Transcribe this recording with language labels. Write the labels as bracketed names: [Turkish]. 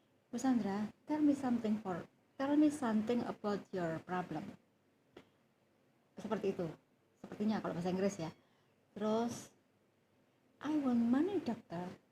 [English] Bu Sandra, tell me something about your problem. [Indonesian] Seperti itu, sepertinya kalau bahasa Inggris ya. [English] Terus, I want money, doctor.